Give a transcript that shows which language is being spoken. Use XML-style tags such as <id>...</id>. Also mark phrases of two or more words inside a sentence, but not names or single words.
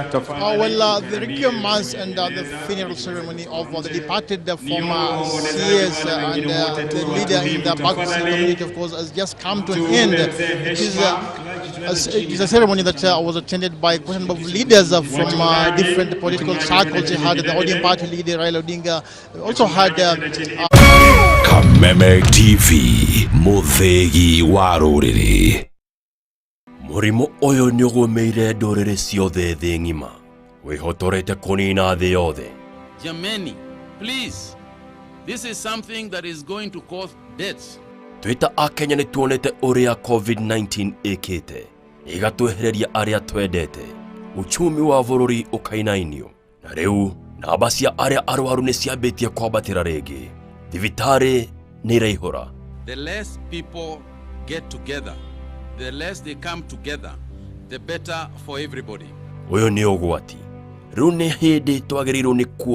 <en>the requirements and the funeral ceremony of the departed former CS and the leader in the Bakus community, of course, has just come to an end. It is a ceremony that was attended by a question of leaders from different political circles. We had the ODM party leader, Raila Odinga. We also had</en> <ki>Kameme TV, muthegi wa ruriri. Murimo oyo nyogomeire ndorere ciothe thĩ ng'ima wihotorete kunina thĩ yothe.</ki> <sw>Jameni,</sw> <en>please, this is something that is going to cause deaths.</en> <ki>Twita Akenya nĩ tuonete ũrĩa COVID-19 ĩkĩte ĩgatwehereria arĩa twendete, uchumi wa bũrũri ũkainainio, na rĩu namba cia arĩa arwaru nĩ ciambĩtie kwambatĩra rĩngĩ, thibitarĩ nĩ iraihũra.</ki> <en>The less people get together, the less they come together, the better for everybody.</en> <ki>Ũyũ nĩ ũgwati. Rĩu nĩ hĩndĩ twagĩrĩirwo nĩ</ki>